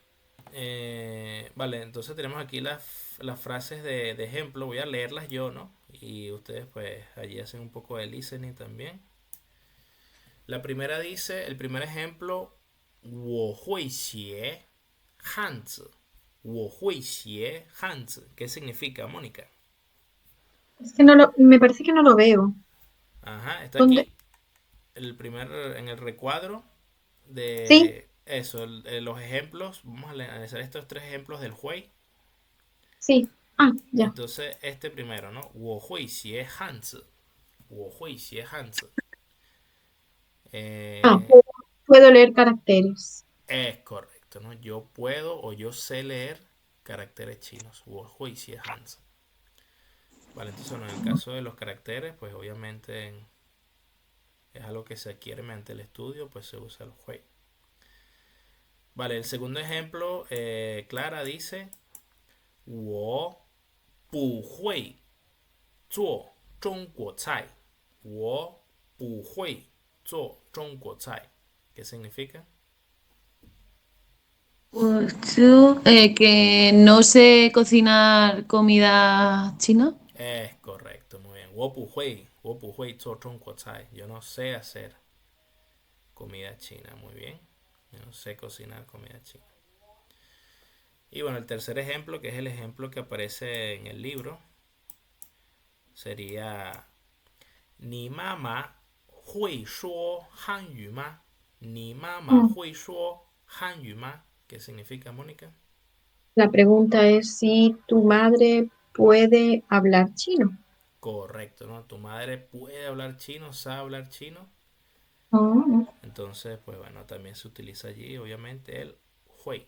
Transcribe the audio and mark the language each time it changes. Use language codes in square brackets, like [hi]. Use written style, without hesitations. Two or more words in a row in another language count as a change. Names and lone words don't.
[es] Vale, entonces tenemos aquí las frases de ejemplo. Voy a leerlas yo, ¿no? Y ustedes pues allí hacen un poco de listening también. La primera dice, el primer ejemplo, [zh] 我会写汉字. 我会写汉字. [es] ¿Qué significa, Mónica? Es que no lo, me parece que no lo veo. Ajá, está ¿Dónde? aquí, en el recuadro Sí, de eso, los ejemplos. Vamos a analizar estos tres ejemplos del Hui. sí. Ah, ya. Entonces, este primero, ¿no? [zh] 我会写汉字.我会写汉字. [es] Ah, Eh, puedo leer caracteres. es correcto, ¿no? Yo puedo o yo sé leer caracteres chinos. [zh] 我会写汉字. [es] Vale, entonces, bueno, en el caso de los caracteres, pues obviamente es algo que se adquiere mediante el estudio, pues se usa el Hui. Vale, el segundo ejemplo, Clara dice, [zh] 我不会做中国菜. 我不会做中国菜. [es] ¿Qué significa? Que no sé cocinar comida china. Es correcto, muy bien. [zh] 我不会做中国菜. [es] Yo no sé hacer comida china, muy bien. Yo no sé cocinar comida china. Y bueno, el tercer ejemplo, que es el ejemplo que aparece en el libro, sería [zh] 你妈妈会说汉语吗? 你妈妈 [es] Mm. [zh] 会说汉语吗? [es] ¿Qué significa, Mónica? La pregunta es si tu madre puede hablar chino. Correcto, ¿no? Tu madre puede hablar chino, sabe hablar chino. Ah, Entonces, pues bueno, también se utiliza allí, obviamente, el hui.